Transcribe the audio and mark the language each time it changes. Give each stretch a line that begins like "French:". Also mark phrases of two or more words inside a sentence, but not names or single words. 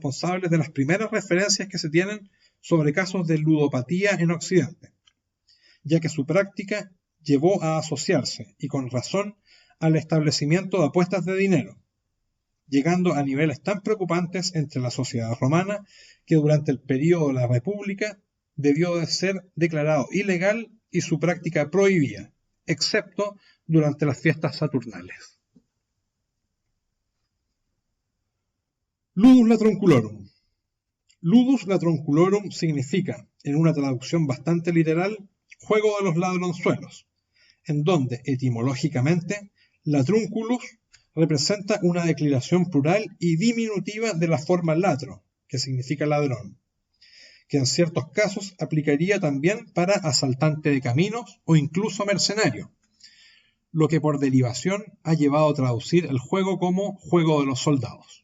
Spanish: responsables de las primeras referencias que se tienen sobre casos de ludopatía en Occidente, ya que su práctica llevó a asociarse, y con razón, al establecimiento de apuestas de dinero, llegando a niveles tan preocupantes entre la sociedad romana que durante el período de la República debió de ser declarado ilegal y su práctica prohibida, excepto durante las fiestas saturnales. Ludus Latrunculorum. Ludus Latrunculorum significa, en una traducción bastante literal, juego de los ladronzuelos, en donde, etimológicamente, latrunculus representa una declinación plural y diminutiva de la forma latro, que significa ladrón, que en ciertos casos aplicaría también para asaltante de caminos o incluso mercenario, lo que por derivación ha llevado a traducir el juego como juego de los soldados.